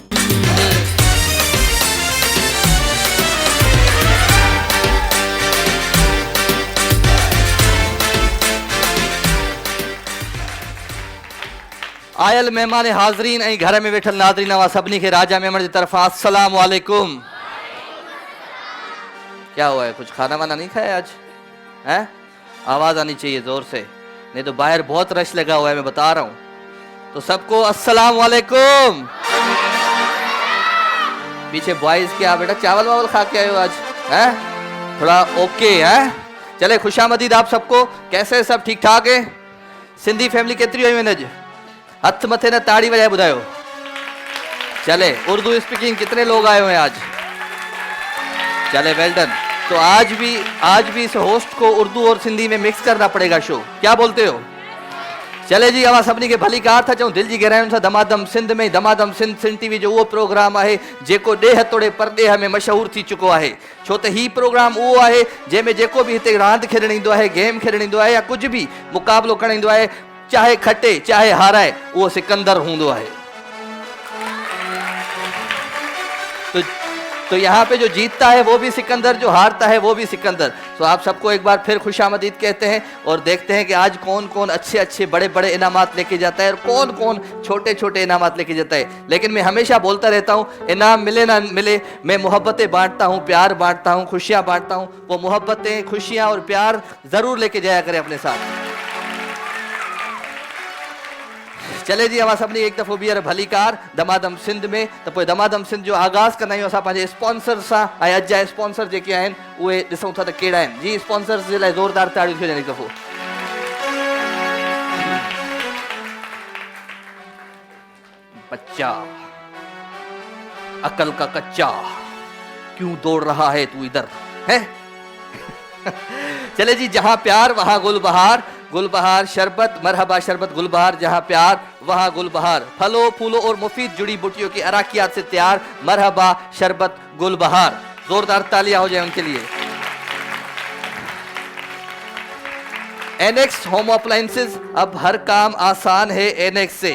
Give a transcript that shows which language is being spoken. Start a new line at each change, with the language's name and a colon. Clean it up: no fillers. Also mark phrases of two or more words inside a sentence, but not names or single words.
Sindhi: आयल मेहमान हाज़रीन ऐं घर में वेठल नाज़रीन वा सभिनी खे राजा मेमण जी तरफां
Arabic: السلام علیکم.
Urdu: کیا ہوا ہے، کچھ کھانا وانا نہیں کھایا آج? हैं? آواز آنی چاہیے زور سے، نہیں تو باہر بہت رش لگا ہوا ہے، میں بتا رہا ہوں. تو سب کو
Arabic: السلام علیکم.
Urdu: پیچھے بوائز کیا بیٹا چاول واول کھا کے آئے ہو آج? ہیں؟ تھوڑا اوکے ہے؟ چلے خوش آمدید آپ سب کو. کیسے سب ٹھیک ٹھاک ہے?
Sindhi: सिंधी फैमिली केतरी हुई मैंने हथ मथे ने ताड़ी बजाए बुधायो।
Urdu: چلے اردو سپیکنگ کتنے لوگ آئے ہوئے ہیں آج?
English: चले well done.
Urdu: تو آج بھی اس ہوسٹ کو اردو اور سندھی میں مکس کرنا پڑے گا شو، کیا بولتے ہو?
Sindhi: चले जी अवां सभिनी खे भली कार था चऊं दिल जी गहराइयुनि सां दमादम सिंध में दमादम सिंध टीवी जो उहो प्रोग्राम आहे जेको ॾेह तोड़े परॾेह में मशहूर थी चुको आहे। छो त ही प्रोग्राम उहो आहे जंहिंमें जेको बि हिते रांदि खेॾणु ईंदो आहे, गेम खेॾणु ईंदो आहे या कुझु बि मुक़ाबिलो करणु ईंदो आहे, चाहे खटे चाहे हाराए, उहो सिकंदर हूंदो आहे।
Urdu: تو یہاں پہ جو جیتتا ہے وہ بھی سکندر، جو ہارتا ہے وہ بھی سکندر. تو آپ سب کو ایک بار پھر خوش آمدید کہتے ہیں اور دیکھتے ہیں کہ آج کون کون اچھے اچھے بڑے بڑے انعامات لے کے جاتا ہے اور کون کون چھوٹے چھوٹے انعامات لے کے جاتا ہے. لیکن میں ہمیشہ بولتا رہتا ہوں، انعام ملے نہ ملے، میں محبتیں بانٹتا ہوں، پیار بانٹتا ہوں، خوشیاں بانٹتا ہوں. وہ محبتیں، خوشیاں اور پیار ضرور لے کے جایا کریں اپنے ساتھ.
Sindhi: चले जी अवां सभिनी एक दफ़ो ॿीहर भली कार दमादम सिंध में। तो पोइ दमादम सिंध जो आगाज़ कंदा आहियूं असां पंहिंजे स्पॉन्सर सां। ऐं अॼु जा स्पॉन्सर जेके आहिनि उहे ॾिसूं था त कहिड़ा आहिनि। जी स्पॉन्सर्स जे लाइ ज़ोरदार ताड़ियूं थी वञनि हिकु दफ़ो।
Urdu: بچہ عقل کا کچا کیوں دوڑ رہا ہے تو ادھر ہے? چلے جی جہاں پیار وہاں گل بہار، گل بہار شربت، مرحبا شربت گل بہار, جہاں پیار وہاں گل بہار. پھلوں پھولوں اور مفید جڑی بوٹیوں کی عرقیات سے تیار مرحبا شربت گل بہار. زوردار تالیاں ہو جائے ان کے لیے۔ اینیکس ہوم اپلائنسز، اب ہر کام آسان ہے اینیکس سے.